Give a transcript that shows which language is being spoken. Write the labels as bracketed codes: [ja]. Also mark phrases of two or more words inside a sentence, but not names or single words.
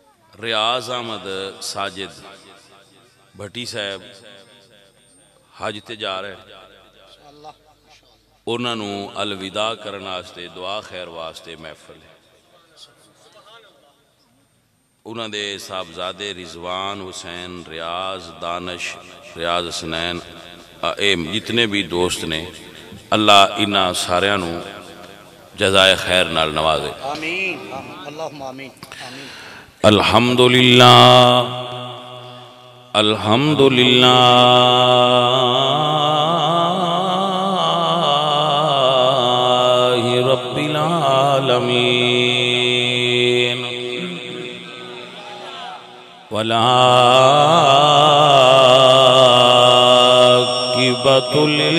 [pa] ریاض احمد ساجد بھٹی صاحب حج تے جا رہے، انہوں نے الوداع کرنے واسطے دعا خیر واسطے محفل ہے. انہوں نے صاحبزادے رضوان حسین ریاض دانش ریاض حسنین جتنے بھی دوست نے، اللہ انہاں ساریاں نوں جزائے خیر نال نوازے. [ar] آمين اللهم آمين آمين. الحمد لله الحمد لله رب العالمين والعاقبة